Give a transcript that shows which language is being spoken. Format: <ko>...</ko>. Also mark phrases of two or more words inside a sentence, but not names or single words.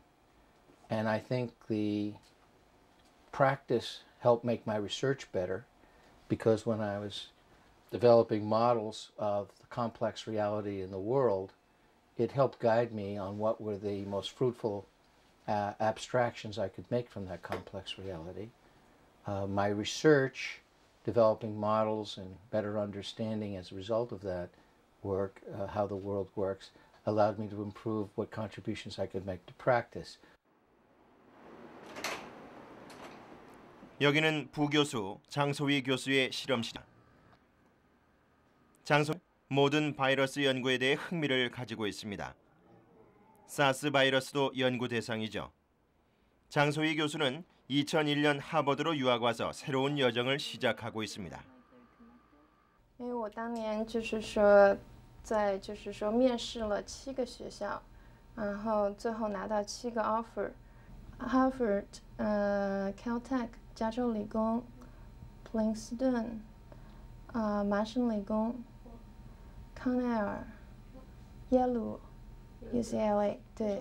<en>And I think the practice helped make my research better, because when I was developing models of the complex reality in the world, it helped guide me on what were the most fruitful abstractions I could make from that complex reality. My research, developing models and better understanding as a result of that work, how the world works, allowed me to improve what contributions I could make to practice.</en> <ko>여기는 부교수 장소희 교수의 실험실. 장소희는 모든 바이러스 연구에 대해 흥미를 가지고 있습니다. 사스 바이러스도 연구 대상이죠. 장소희 교수는 2001년 하버드로 유학 와서 새로운 여정을 시작하고 있습니다.</ko> <zh>因为我当年在面试了7个学校，然后最后拿到7个 offer，Harvard、Caltech、加州理工、普林斯顿、麻省理工、康奈尔、耶鲁、UCLA， 对。</zh>